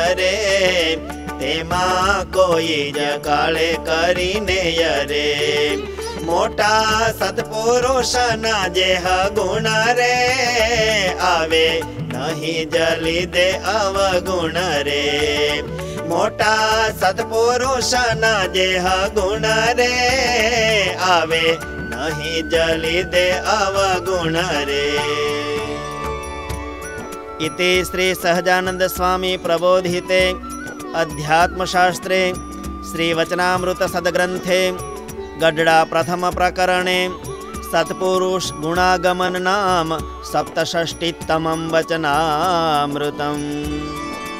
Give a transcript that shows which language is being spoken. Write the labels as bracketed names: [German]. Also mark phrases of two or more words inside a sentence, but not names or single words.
[Gujarati] રે તેમાં કોઈ જ કાળે કરીને રે મોટા સત્પુરુષના જે ગુણ રે આવે નહીં જલી દે અવગુણ રે મોટા સત્પુરુષના જે ગુણ રે આવે નહીં જલી દે અવગુણ રે [Sanskrit] इति श्री सहजानंद स्वामी प्रबोधिते अध्यात्मशास्त्रे श्री वचनामृत सद्ग्रंथे गड्डा प्रथम प्रकरणे सत्पुरुष गुणागमन नाम सप्तषष्टितमं वचनामृतम्।